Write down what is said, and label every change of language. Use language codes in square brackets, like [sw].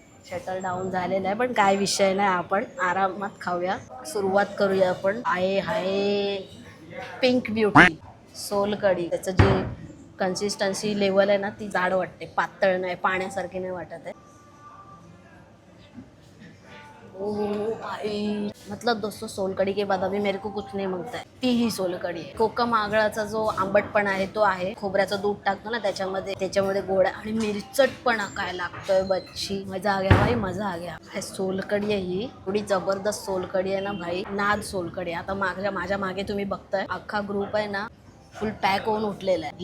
[mr] Shuttle down झालेलं आहे, पण काय विषय नाही, आपण आरामात खाऊया. सुरुवात करूया आपण. आहे हाय पिंक ब्युटी सोलकडी. त्याचं जे कन्सिस्टन्सी लेवल आहे ना, ती जाड वाटते, पातळ नाही, पाण्यासारखी नाही वाटत आहे. [hi] ओ भाई, मतलब दोस्तों सोलकडी के बाद अभी मेरे को कुछ नहीं मांगता है. [mr] ती ही सोलकडी आहे. कोकम आगळाचा जो आंबटपणा आहे तो आहे. खोबऱ्याचं दूध टाकतो ना त्याच्यामध्ये गोड आणि मिरचटपणा काय लागतोय बच्ची. [hi] मजा आ गया भाई, मजा आ गया. [mr] हे सोलकडी आहे ही, थोडी जबरदस्त सोलकडी आहे ना भाई, नाद सोलकडी. आता माझ्या मागे तुम्ही बघताय अख्खा ग्रुप आहे ना, फुल पॅक होऊन उठलेला आहे.